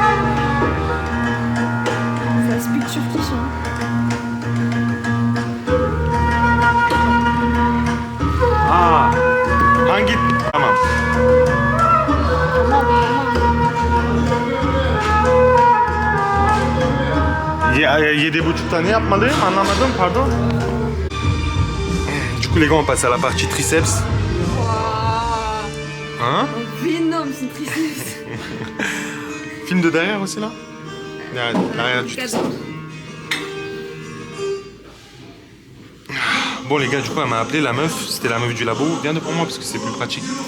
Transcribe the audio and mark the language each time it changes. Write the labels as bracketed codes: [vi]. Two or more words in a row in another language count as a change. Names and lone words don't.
[fr] Ça [en] speak turkish [fr] hein. [tr] Hangi? Tamam. Yedi buçukta ne yapmalıyım? Anlamadım, pardon. [fr] Du coup les gars on passe à la partie triceps. Hein? Énorme son triceps. Film de derrière aussi là? Derrière du triceps. Bon les gars, du coup elle m'a appelé la meuf, c'était la meuf du labo, viens pour moi parce que c'est plus pratique.